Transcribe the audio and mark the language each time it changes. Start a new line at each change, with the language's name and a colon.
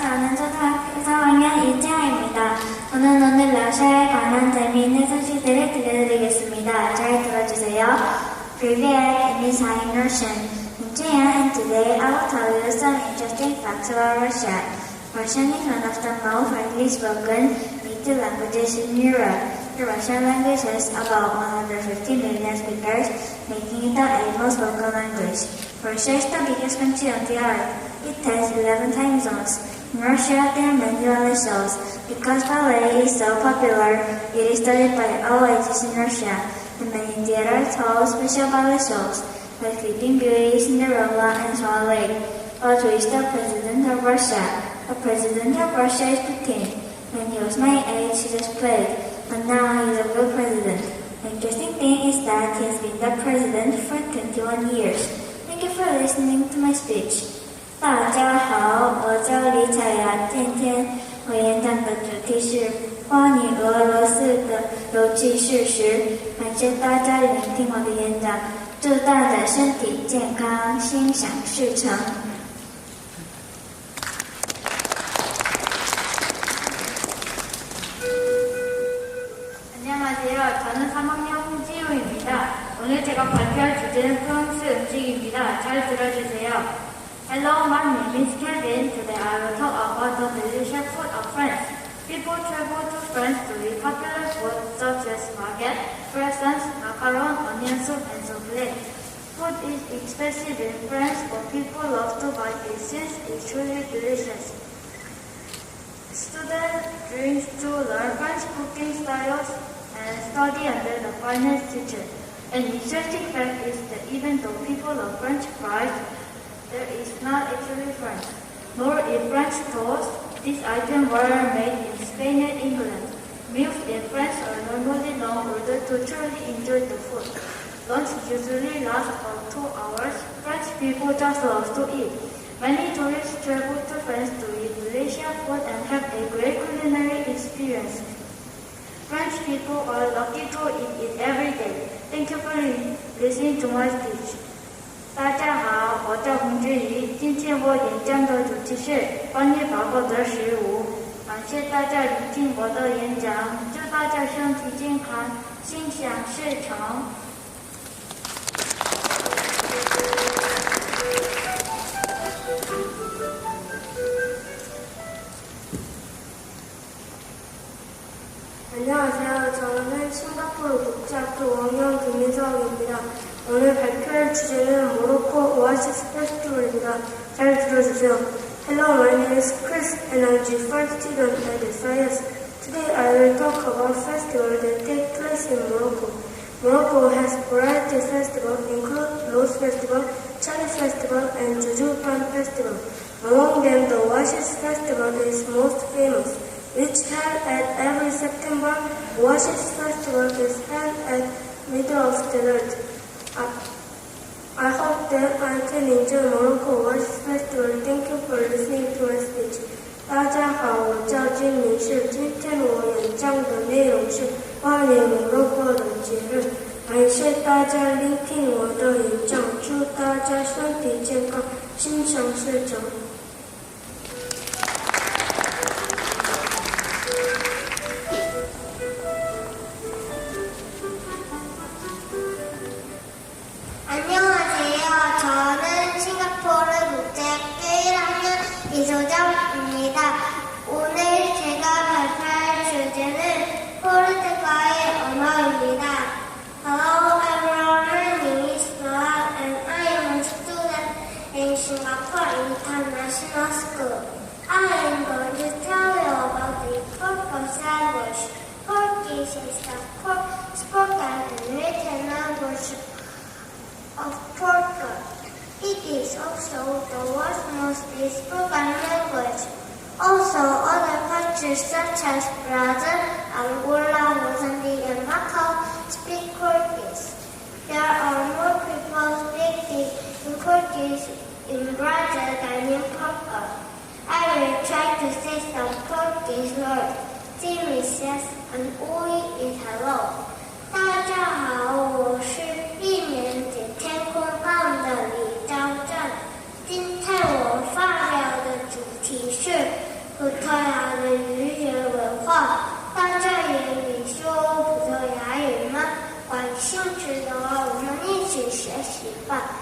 Korean: 저는 초등학교 3학년 이채아입니다. 저는 오늘 러시아에 관한 재미있는 소식들을 들려드리겠습니다. 잘 들어주세요.
Russian: Привет,
English: it is I'm Russian. And today I will tell you some interesting facts about Russia. Russian is one of the most widely spoken native languages in Europe. The Russian language has about 150 million speakers, making it the 8th most spoken language. Russia is the biggest country on the earth. It has 11 time zones. In Russia, there are many ballet shows. Because ballet is so popular, it is studied by all ages in Russia. And many theaters hold special ballet shows, like Sleeping Beauty, Cinderella, and Swan Lake. But who is the president of Russia? The president of Russia is Putin. When he was my age, he just played, but now he is a good president. The interesting thing is that he has been the president for 21 years. Thank you for listening to my speech.
Chinese: 大家好，我叫李彩雅，今天我演讲的主题是关于俄罗斯的有趣事实。感谢大家聆听我的演讲，祝大家身体健康，心想事成。
Korean: 안녕하세요. 저는 3학년 홍지우입니다. 오늘 제가 발표할 주제는 프랑스 음식입니다. 잘 들어주세요.
English: Hello, my name is Kevin. Today I will talk about the delicious food of France. People travel to France to eat popular food such as baguette, croissants, macaron, onion soup, and souffle. Food is expensive in France, but people love to buy it since it's truly delicious. Students dream to learn French cooking styles and study under the finest teacher. An interesting fact is that even though people love French fries, there is not actually French. Nor is French toast. These items were made in Spain and England. Meals in France are normally long in order to truly enjoy the food. Lunch usually lasts about 2 hours. French people just love to eat. Many tourists travel to France to eat delicious food and have a great culinary experience. French people are lucky to eat it every day. Thank you for listening to my speech.
Chinese: 大家好，我叫洪志怡。今天我演讲的主题是关于法国的食物。感谢大家聆听我的演讲，祝大家身体健康，心想事成。
Korean: 안녕하세요. 저는 싱가포르 국제학교 5학년 김민석입니다. 오늘 발표할 주제는 모로코 오아시스 페스티벌입니다. 잘 들어주세요.
English: Hello, my name is Chris and I'm G4 student at SIS. Today I will talk about festivals that take place in Morocco. Morocco has variety of festivals include Rose Festival, Cherry Festival, and Jujupan Festival. Among them, the Oasis Festival is most famous. Which held at every September. Oasis Festival is held at middle of the night. I hope that I can enjoy Morocco Oasis Festival. Thank you for listening to my speech.
Chinese: 大家好，我叫金明世。今天我演讲的内容是关于摩洛哥的节日。感谢大家聆听我的演讲，祝大家身体健康，心想事成。
Korean: 안녕하세요. 저는 싱가포르 국제학교 1학년 이소정입니다. 오늘 제가 발표할 주제는 포르투갈의 언어입니다.
English: Hello everyone, my name is Noah and I am a student in Singapore International School. I am going to tell you about the Portuguese language. Portuguese is the spoken and written language of Portugal. It is also the world's most spoken language. Also, other countries such as Brazil, Angola, Mozambique, and Macau speak Portuguese. There are more people speaking Portuguese in Brazil than in Portugal. I will try to say some Portuguese words. Sim is yes and oi is hello.
Chinese: 大家好，我是一年级天空棒的李昭正。今天我发表的主题是葡萄牙的语言文化。大家也说葡萄牙语吗？感兴趣的话，我们一起学习吧。